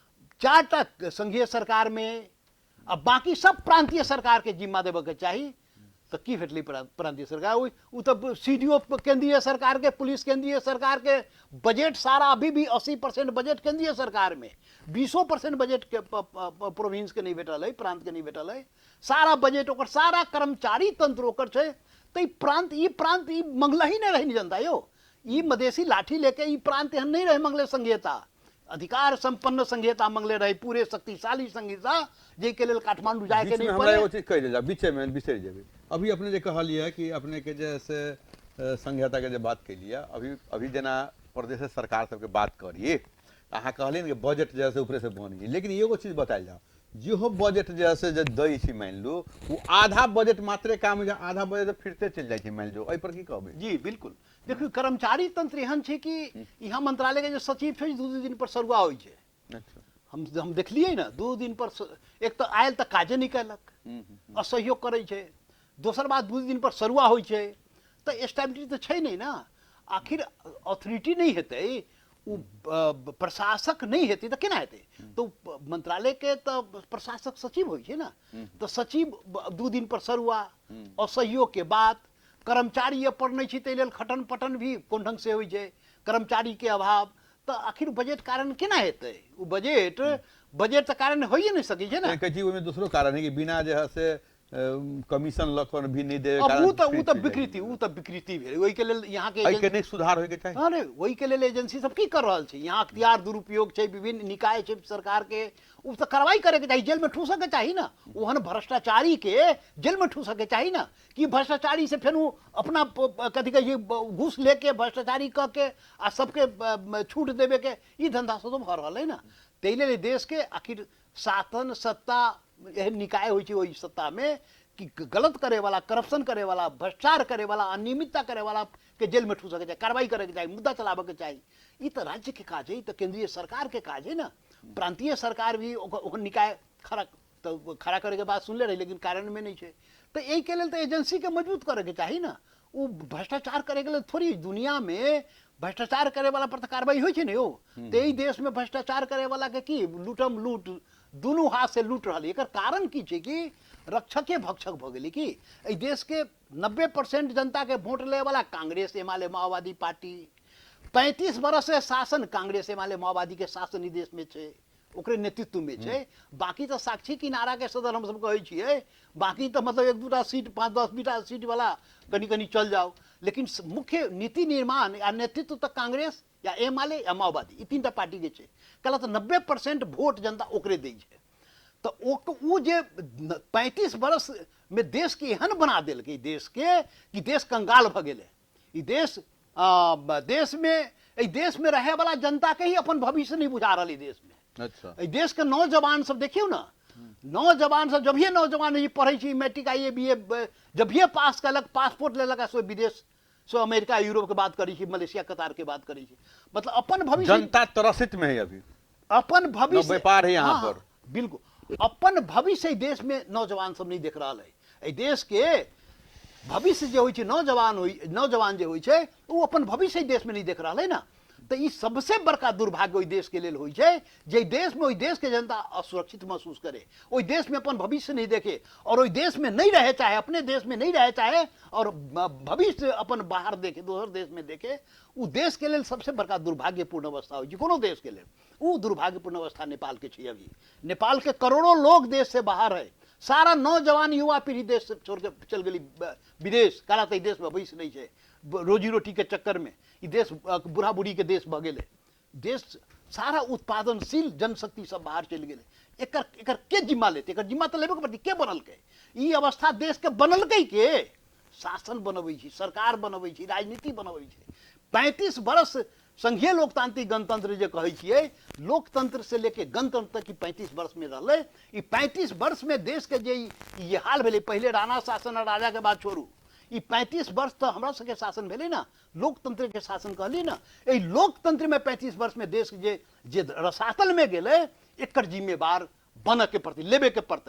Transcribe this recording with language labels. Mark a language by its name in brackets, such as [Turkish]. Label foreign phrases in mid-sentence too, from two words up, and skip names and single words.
[Maithili] 4टा संघीय सरकार में, अब बाकी सब प्रांतीय सरकार के जिम्मा देवे के चाहिए। तो की भेटली प्रांतीय सरकार? वो तो सीडीओ केंद्रीय सरकार के, पुलिस केंद्रीय सरकार के, बजट सारा अभी भी 80% बजट केंद्रीय सरकार में, 20% बजट के प्रोविंस के नहीं भेटल है, प्रांत के नहीं भेटल है। सारा बजट ओकर, सारा कर्मचारी तंत्र ओकर छै। तो ई प्रांत ई मंगला ही नहीं रही जनता यो। ई मधेसी लाठी लेके ई प्रांत एहन नहीं रहे मंगले संहिता, अधिकार संपन्न संहिता मंगले रहे, पूरे शक्तिशाली संहिता, जे के लेल काठमांडू जाए के नहीं पड़े। एगो चीज कह देला, बीचे में बिसर जेबे। अभी अपने जे कहलिए कि अपने के जैसे संहिता के जे बात के लिया, अभी जना प्रदेश सरकार सबके बात करिए, अहाँ कहलिए कि बजट जैसे ऊपर से बनी, लेकिन एगो चीज बताइल जाओ, जो बजट जैसे जे दै छी, मान लो वो आधा बजट मात्रे काम हो, आधा बजट फिरते चल जाए, मान लो एहि पर की कहबे? जी बिल्कुल। देखियो कर्मचारी तंत्र एहन छै कि यहाँ मंत्रालय के जो सचिव छै 2 दिन पर सरुआ होइ छै। अच्छा, हम देखलिए ना, 2 दिन पर एक तो आयल तो काजे नहीं कैलक, असहयोग करे छै। दोसर बात 2 दिन पर सरुआ होइ छै, तो स्टेबिलिटी तो छै नहीं ना। आखिर अथॉरिटी नहीं हेतै, प्रशासक नहीं हेतै तो केना हेतै? तो मंत्रालय के तो प्रशासक सचिव होइ छै ना। तो सचिव 2 दिन पर सरुआ, असहयोग के बात, कर्मचारी पर नहीं छै, तै लेल खटन पटन भी कोन ढंग से होइ छै, कर्मचारी के अभाव। तो आखिर बजट कारण केना हेतै? वो बजट तो कारण होइए नहीं सकै छै ना। कहे छी ओहिमे दूसरो कारण है कि बिना जे है से कमीशन लखन भी नहीं दे अब उ त विकृति भेल ओहि के लेल यहाँ के के नहीं सुधार होय के चाहिए। अरे वही के लेल एजेंसी सब की कर रहल छै, यहाँ अख्तियार दुरुपयोग छै, विभिन्न निकाय छै सरकार के, उ तो कार्रवाई करे के चाहिए, जेल में ठूस के चाहिए ना, ओहन भ्रष्टाचारी के जेल में ठूस के चाहिए ना, कि भ्रष्टाचारी से फिर अपना कथी कहे घूस लेके भ्रष्टाचारी क के आ सबके छूट देवे के ई धंधा से तो भ रहल है ना। ताहि लेल देश के आखिर शासन सत्ता एहन निकाय होइ छै, ओहि सत्ता में कि गलत करे वाला, करप्शन करे वाला, भ्रष्टाचार करे वाला, अनियमितता करे वाला के जेल में ठूस के चाहिए, कार्रवाई करे के चाहिए, मुद्दा चलावे के चाहिए। ई तो राज्य के काज है, तो केंद्रीय सरकार के काज है ना। प्रांतीय सरकार भी निकाय खड़ा करे के बात सुनले रही, लेकिन कारण में नहीं है। तो यही के लेल तो एजेंसी के मजबूत करे के चाहिए ना। वो भ्रष्टाचार करे के लेल थोड़ी दुनिया में भ्रष्टाचार करे वाला पर तो कार्रवाई होइ छै ने हो। तो यही देश में भ्रष्टाचार करे वाला के की लूटम लूट दुनू हाथ से लूट रही। एकर कारण की छै कि रक्षके भक्षक भ गेली कि एहि देश के 90% जनता के वोट ले वाला कांग्रेस एमाले माओवादी पार्टी, 35 बरस से शासन कांग्रेस एमाले माओवादी के शासन ई देश में छै, ओकरे नेतृत्व में छै। बाकी तो साक्षी किनारा के सदर हम सब कहै छियै, बाकी तो मतलब 1-2टा सीट 5-10 सीट वाला कनी कनी चल जाओ, लेकिन मुख्य नीति निर्माण या नेतृत्व तो कांग्रेस या एमाले या माओवादी ई 3टा पार्टी के छै। कहला तो 90% वोट जनता ओकरे दै छै। तो वो जे 35 बरस में देश के एहन बना देलकै देश के कि देश कंगाल भ गेलै। ई देश में रहे वाला जनता के ही अपन भविष्य नहीं बुझा रही देश में। अच्छा, देश के नौजवान सब देखियो ना, नौजवान सब जब ये नौजवान ये पढ़े छी मैट्रिक आइए बीए जब ये पास कलक, पासपोर्ट ले लगा, सो विदेश, सो अमेरिका यूरोप के बात करी छी, मलेशिया कतार के बात करी छी। मतलब अपन भविष्य जनता त्रसित में है अभी, अपन भविष्य व्यापार है यहाँ पर। बिल्कुल अपन भविष्य देश में नौजवान सब नहीं देख रहा है। देश के भविष्य जो होई छै, नौजवान जो होई छै वो अपन भविष्य देश में नहीं देख रहा है ना। तो ये सबसे बड़का दुर्भाग्य ओहि देश के लेल होई छै, जे देश में ओहि देश के जनता असुरक्षित महसूस करे, ओहि देश में अपन भविष्य नहीं देखे और ओहि देश में नहीं रहे चाहे, अपने देश में नहीं रहे चाहे और भविष्य अपन बाहर देखे, दोसर देश में देखे। उ देश के लेल सबसे बड़का दुर्भाग्यपूर्ण अवस्था होई छै कोनो देश के लेल। उ दुर्भाग्यपूर्ण अवस्था नेपाल के छै। अभी नेपाल के करोड़ों लोग देश से बाहर है, सारा नौजवान युवा पीढ़ी देश से छोड़ के चल गई विदेश। कहला तो देश में भविष्य नहीं है, रोजी रोटी के चक्कर में ई देश बूढ़ा बूढ़ी के देश भ गेले। देश सारा उत्पादनशील जनशक्ति सब बाहर चल गए। एकर के जिम्मा लेते? एकर जिम्मा तो लेबे के पड़ती। के बनलकै ई अवस्था? देश के बनलकै के? शासन बनबै छी, सरकार बनबै छी, राजनीति बनबै छी। 35 बरस संघीय लोकतांत्रिक गणतंत्र जे कहै छियै, लोकतंत्र से लेके गणतंत्र तक की 35 वर्ष में रहले। ई 35 वर्ष में देश के जे ये हाल भेले, पहले राणा शासन और राजा के बात छोड़ू, ई 35 वर्ष तो हमरा सबके शासन भेले ना, लोकतंत्र के शासन कहली ना। ए लोकतंत्र में 35 वर्ष में देश जे रसातल में गेले, एकर जिम्मेवार बन के प्रति लेबे के पड़ते।